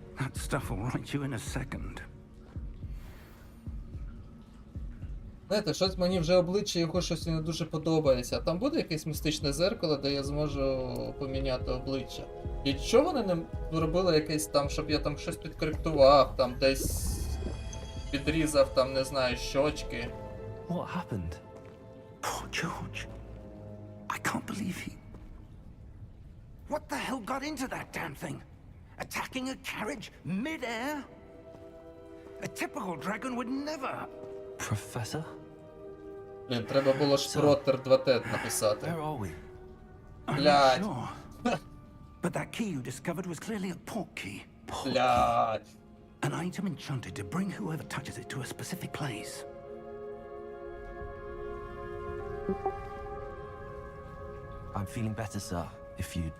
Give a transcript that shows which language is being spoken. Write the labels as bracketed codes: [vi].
[en] That stuff will right you in a second. [uk] Знаєте, щось мені вже обличчя його щось не дуже подобається. Там буде якесь містичне зеркало, де я зможу поміняти обличчя. І чого вони не зробили якесь там, щоб я там щось підкоректував, там десь підрізав, там, не знаю, щочки. [en] What happened? Poor George. I can't believe he... What the hell got into that damn thing? Attacking a carriage mid-air? A typical dragon would never... Professor? [uk] Блін, треба було Шпротер 2Т написати. [en] Where are we? I'm [uk] Блядь. [en] not sure. But that key you discovered was clearly a portkey. [uk] Блядь. [en] An item enchanted to bring whoever touches it to a specific place. I'm feeling better, sir, if you'd like